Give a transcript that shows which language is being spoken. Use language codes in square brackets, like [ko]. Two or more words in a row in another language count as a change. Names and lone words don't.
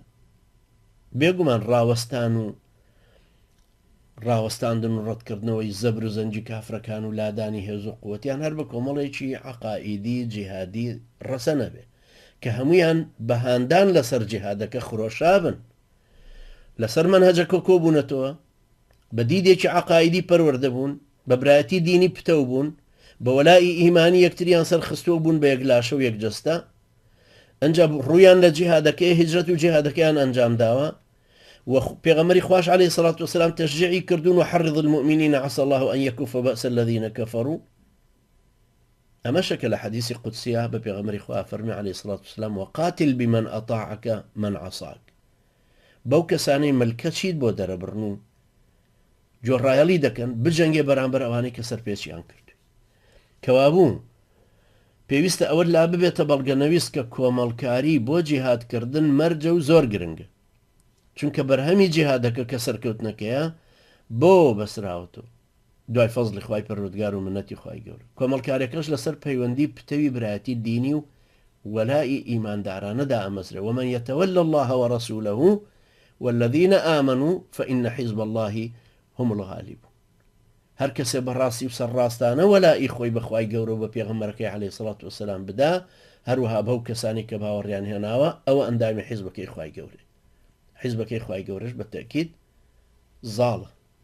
[ckb] بێگومان ڕاوەستان و ڕاوەستاندن و ڕەتکردنەوەی زەبر و زەنجی کافرەکان و لادانی هێز و قووەتیان هەر بە کۆمەڵێکی عەقائیدی جیهادی ڕەسە نەبێ کە هەمویان بەهاندان لەسەر جیهادەکە خرۆشابن، لەسەر مەنهەجەکە کۆبوونەتەوە، بە دیدێکی عەقائیدی پەروەردە بوون، بە برایەتی دینی پتەو بوون، بە وەلای ئیمانی یەکتریان سەرخستووە بوون بە یەک لاشە و یەک جەستە. ئەنجا ڕوویان لە جیهادەکەی هیجرەت و جیهادەکەیان ئەنجام داوە و پێغەمبەری خوش [ar] عەلەیهی سەڵات وسەلام [ckb] تەشجیعی کردوون و [ar] حرض المؤمنین عسى الله أن يكف بأس الذين كفروا. [ckb] ئەمە شەکە لە حەدیثی قودسیە بە پێغەمبەری خوا فەرمی [ar] عەلەیهی سەڵات وسەلام وقاتل بمن أطاعك من عصاك. [ckb] بەو کەسانەی ملکەچیت بۆ دەرەبڕن و جۆڕایەڵی دەکەن بجەنگێ بەرامبەر ئەوانەی کە سەرپێچیان کرد. کەوابوو پێویستە ئەوە لا ببێتە بەڵگەنەویست کە کۆمەڵکاری بۆ جیهادکردن مەرجە و زۆر گرنگە، چونکە بەرهەمی جیهادەکە کە سەرکەوتنەکەیە بۆ بەسراوەتەوە دوای فەزڵی خوای پەروەردگار و منەتی خوای گەورە. کۆمەڵکاریەکەش لەسەر پەیوەندی پتەوی برایەتی دینی و وەلای ئیماندارانەدا ئەمەزرێ [ar] ومن يتولى الله ورسوله والذين آمنوا فإن حزب الله هم الغالبون. [ckb] هەر کەسێ بەڕاستی و سەرڕاستانە وەلای خۆی بەخوای گەورە و بە پێغەمبەرەکەی [ar] عەلەیهی سەڵات وەسەلام [ckb] بدا، هەروەها بەو کەسانی کە باوەڕیان هێناوە ئەوە ئەندامی حیزبەکەی خوای گەورەی. حیزبەکەی خوای گەورەش بە تەکید زاڵە.